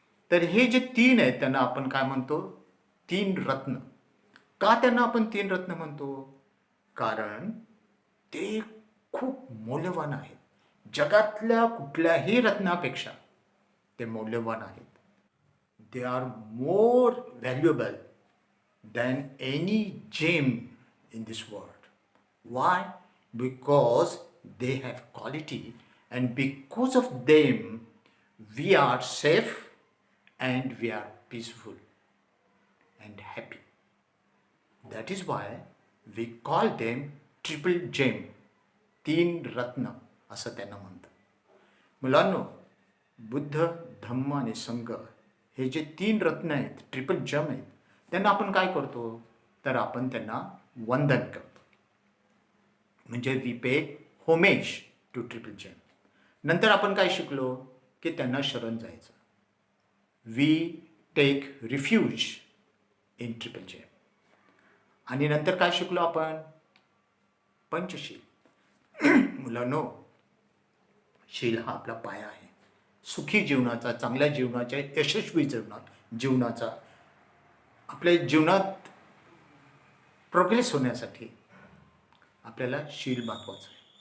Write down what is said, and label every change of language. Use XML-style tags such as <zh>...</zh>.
<mr>तर हे जे 3 आहेत त्यांना आपण काय म्हणतो? 3 रत्न. का त्यांना आपण 3 रत्न म्हणतो? कारण ते खूप मौल्यवान आहेत. जगातल्या कुठल्याही रत्नापेक्षा ते मौल्यवान आहेत.</mr> <en>They are more valuable than any gem in this world. Why? Because they have quality, and because of them we are safe and we are peaceful and happy. That is why we call them triple gem.</en> <mr>3 रत्न असं त्यांना म्हणतात. मुलांनो, बुद्ध, धम्म आणि संघ हे जे 3 रत्न आहेत, ट्रिपल जम आहेत, त्यांना आपण काय करतो? तर आपण त्यांना वंदन करतो. म्हणजे</mr> <en>We pay homage to triple gem.</en> <mr>नंतर आपण काय शिकलो? की त्यांना शरण जायचं.</mr> <en>We take refuge in triple gem.</en> <mr>आणि नंतर काय शिकलो आपण? पंचशील. मुलांनो, शील हा आपला पाया आहे सुखी जीवनाचा, चांगल्या जीवनाच्या, यशस्वी जीवनाचा. आपल्या जीवनात प्रोग्रेस होण्यासाठी आपल्याला शील महत्त्वाचं आहे.</mr>